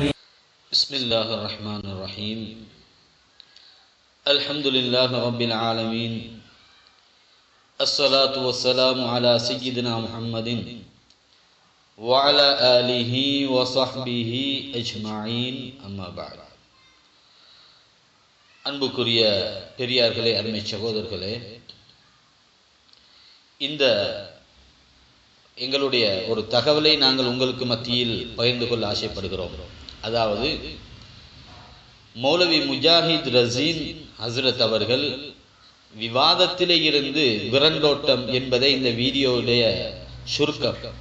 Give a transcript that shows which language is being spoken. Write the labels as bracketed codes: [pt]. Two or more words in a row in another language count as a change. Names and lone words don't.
[ar] بسم الله الرحمن الرحيم. الحمد لله رب العالمين. الصلاة والسلام على سيدنا محمد وعلى آله وصحبه أجمعين. أما بعد. [ta] அன்புக்குரிய பெரியார்களே, அருமை சகோதரர்களே, இந்த எங்களுடைய ஒரு தகவலை நாங்கள் உங்களுக்கு மத்தியில் பகிர்ந்து கொள்ள ஆசைப்படுகிறோம். அதாவது மௌலவி முஜாஹித் ரசீன் ஹஸ்ரத் அவர்கள் விவாதத்திலே இருந்து விரண்டோட்டம் என்பதை இந்த வீடியோவுடைய சுருக்கம்.